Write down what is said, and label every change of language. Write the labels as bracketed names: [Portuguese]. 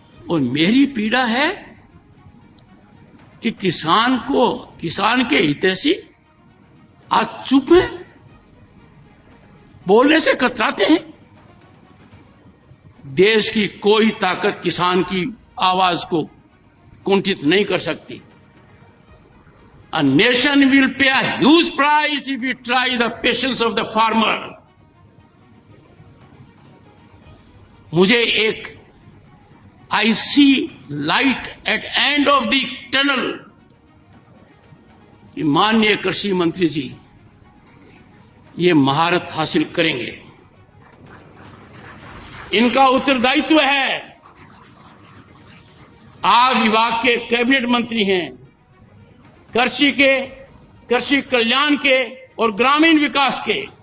[Hindi] और मेरी पीड़ा है कि किसान के हितैषी आज चुप है, बोलने से कतराते हैं। देश की कोई ताकत किसान की आवाज को कुंठित नहीं कर सकती। [English] A nation will pay a huge price if we try the patience of the farmer. [Hindi] मुझे एक [English] I see light at end of the tunnel. [Hindi] माननीय कृषि मंत्री जी ये महारत हासिल करेंगे। इनका उत्तरदायित्व है, आप विभाग के कैबिनेट मंत्री हैं, कृषि कल्याण के और ग्रामीण विकास के।